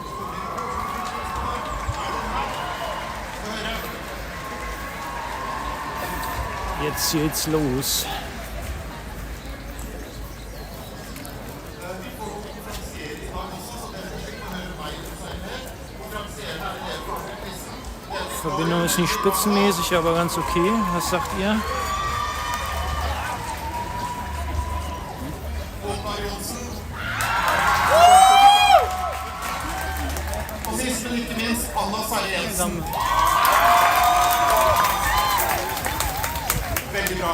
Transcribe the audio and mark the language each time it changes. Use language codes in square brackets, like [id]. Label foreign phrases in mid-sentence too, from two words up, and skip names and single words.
[de] Jetzt geht's los. Die Verbindung ist nicht spitzenmäßig, aber ganz okay. Was sagt ihr? [no] Og sist, men ikke minst, Anna Sverre Jensen. Veldig bra.